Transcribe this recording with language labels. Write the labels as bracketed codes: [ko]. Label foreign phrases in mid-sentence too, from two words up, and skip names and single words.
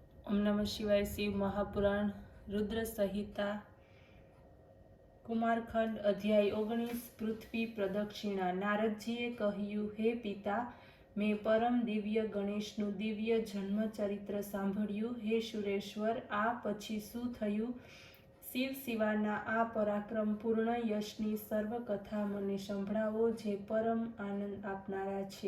[sa] ओम नमः शिवाय। शिव महापुराण रुद्र संहिता कुमारखंड अध्याय 19 पृथ्वी प्रदक्षिणा। [gu] नारदजीए કહ્યું, હે પિતા, મેં પરમ દિવ્ય ગણેશનું દિવ્ય જન્મ ચરિત્ર સાંભળ્યું। હે સુરેશ્વર, આ પછી શું થયું? શિવ શિવાના આ પરાક્રમપૂર્ણ યશની સર્વ કથા મને સંભળાવો, જે પરમ આનંદ આપનારા છે।